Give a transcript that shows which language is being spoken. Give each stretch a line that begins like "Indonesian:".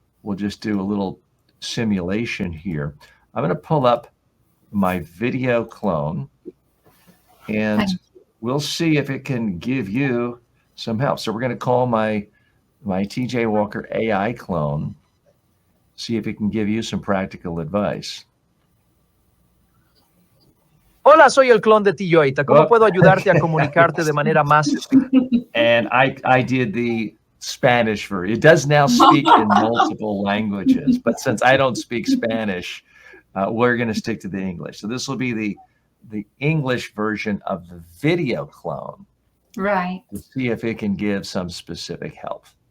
English: We'll just do a little simulation here. I'm going to pull up my video clone, and we'll see if it can give you some help. So we're going to call my TJ Walker AI clone, see if it can give you some practical advice.
Spanish: Hola, soy el clon de Lloyd. ¿Cómo puedo ayudarte a comunicarte de manera más?
English: And I did the Spanish version. It does now speak in multiple languages, but since I don't speak Spanish, we're going to stick to the English. So this will be the English version of the video clone. Right. To see if it can give some specific help.